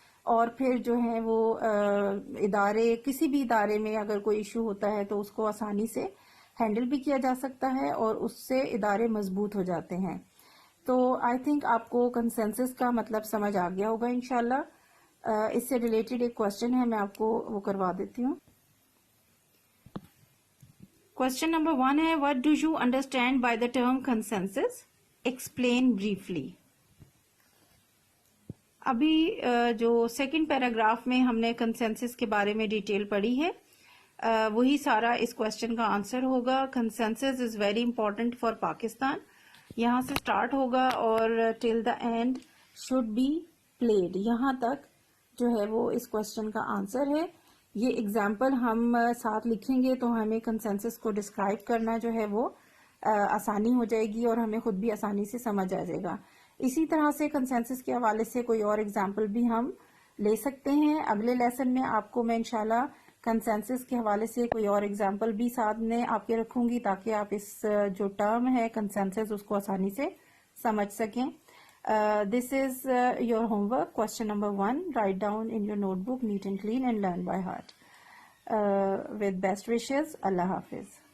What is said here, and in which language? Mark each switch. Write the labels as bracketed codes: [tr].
[ur] اور پھر جو ہیں وہ ادارے، کسی بھی ادارے میں اگر کوئی ایشو ہوتا ہے تو اس کو آسانی سے ہینڈل بھی کیا جا سکتا ہے، اور اس سے ادارے مضبوط ہو جاتے ہیں. تو [en] I think [ur] آپ کو کنسنسس کا مطلب سمجھ آ گیا ہوگا انشاءاللہ. اس سے ریلیٹڈ ایک کوشچن ہے، میں آپ کو وہ کروا دیتی ہوں. [en] Question number 1 ہے، what do you understand by the term consensus? Explain briefly. [ur] ابھی جو سیکنڈ پیراگراف میں ہم نے کنسنسس کے بارے میں ڈیٹیل پڑھی ہے، وہی سارا اس کوشچن کا آنسر ہوگا. [en] Consensus is very important for Pakistan. [ur] یہاں سے سٹارٹ ہوگا اور [en] till the end should be played, [ur] یہاں تک جو ہے وہ اس کوشچن کا آنسر ہے یہ ایگزامپل ہم ساتھ لکھیں گے تو ہمیں کنسنسس کو ڈسکرائب کرنا جو ہے وہ آسانی ہو جائے گی اور ہمیں خود بھی آسانی سے سمجھ آ جائے گا. اسی طرح سے کنسنسس کے حوالے سے کوئی اور ایگزامپل بھی ہم لے سکتے ہیں. اگلے لیسن میں آپ کو میں انشاءاللہ کنسنسس کے حوالے سے کوئی اور ایگزامپل بھی ساتھ میں آپ کے رکھوں گی تاکہ آپ اس جو ٹرم ہے کنسنسس اس کو آسانی سے سمجھ سکیں. [en] This is your homework. Question number 1. Write down in your notebook neat and clean and learn by heart. With best wishes. Allah Hafiz.